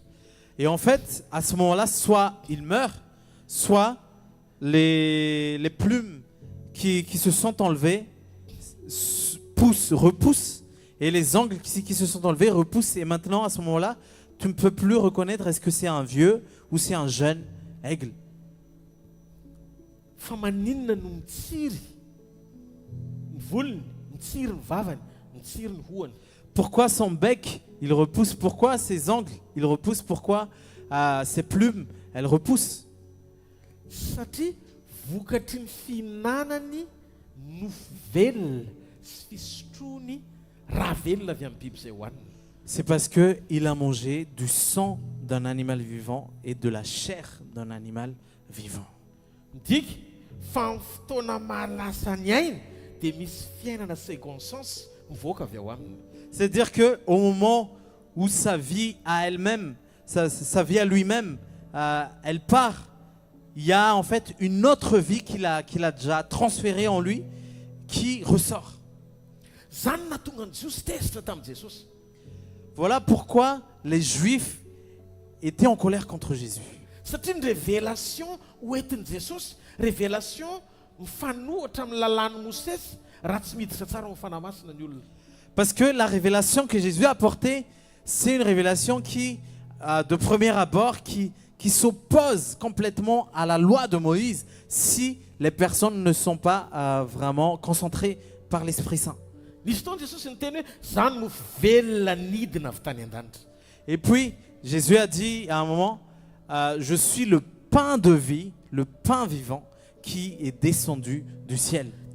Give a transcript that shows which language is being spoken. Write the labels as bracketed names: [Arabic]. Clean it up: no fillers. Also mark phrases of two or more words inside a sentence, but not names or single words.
[French] Et en fait, à ce moment-là, soit il meurt, soit les plumes qui se sont enlevées repoussent, et les ongles qui se sont enlevés repoussent. Et maintenant, à ce moment-là, tu ne peux plus reconnaître est-ce que c'est un vieux ou c'est un jeune aigle. [Malagasy] Fa maninona no mitsiry ny volony, mitsiry ny vavany, mitsiry ny hohany. [French] Pourquoi son bec, il repousse? Pourquoi ses ongles, il repousse? Pourquoi ses plumes, elles repoussent? [Malagasy] Satria vokatry ny fihinanany nofo velona sy fisotroany raha velona avy amin'ny biby izay hohaniny. [French] C'est parce qu'il a mangé du sang d'un animal vivant et de la chair d'un animal vivant. [Malagasy] Midika fa amin'ny fotoana mahalasa ny aina dia misy fiainana [French] second sens [Malagasy] mivoaka avy ao aminy. [French] C'est-à-dire qu'au moment où sa vie à elle-même, sa vie à lui-même, elle part, il y a en fait une autre vie qu'il a déjà transférée en lui qui ressort. [Malagasy] Zany nahatonga ny Jiosy tezitra tamin'i Jesosy. [French] Voilà pourquoi les Juifs étaient en colère contre Jésus. [Malagasy] Satria ny révélation hoentin'i Jesosy, révélation mifanohitra amin'ny lalàn'i Mosesy raha tsy miditra tsara amin'ny fanahy-masina ny olona. [French] Parce que la révélation que Jésus a apportée, c'est une révélation qui, de premier abord, qui s'oppose complètement à la loi de Moïse si les personnes ne sont pas vraiment concentrées par l'Esprit Saint. Et puis, Jésus a dit à un moment, je suis le pain de vie, le pain vivant qui est descendu du ciel.